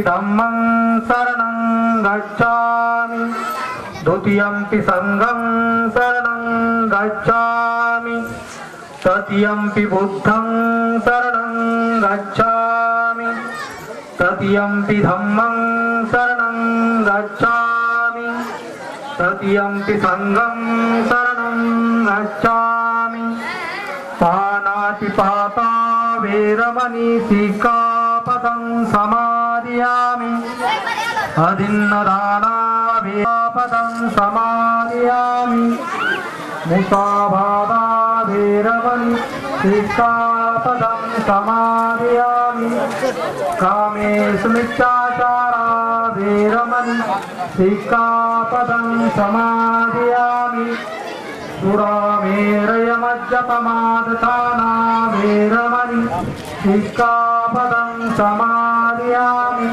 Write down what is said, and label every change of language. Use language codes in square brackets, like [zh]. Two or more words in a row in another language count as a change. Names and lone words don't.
[pi] धम्मं शरणं गच्छामि, द्वितीयंपि संघं शरणं गच्छामि, तृतीयंपि बुद्धं शरणं गच्छामि, तृतीयंपि धम्मं शरणं गच्छामि, तृतीयंपि संघं शरणं गच्छामि। पानातिपाता वेरमणि सिक्खापदं समादयामि, अदिन्नदाना वेरपदं समादयामि, मुसावादा वेरमणि सिक्खापदं समादयामि, कामेषु मिथ्याचारा वेरमणि सिक्खापदं समादयामि, सुरामेरयमज्जपमादधाना वेरमणि सिक्खापदं समादयामि।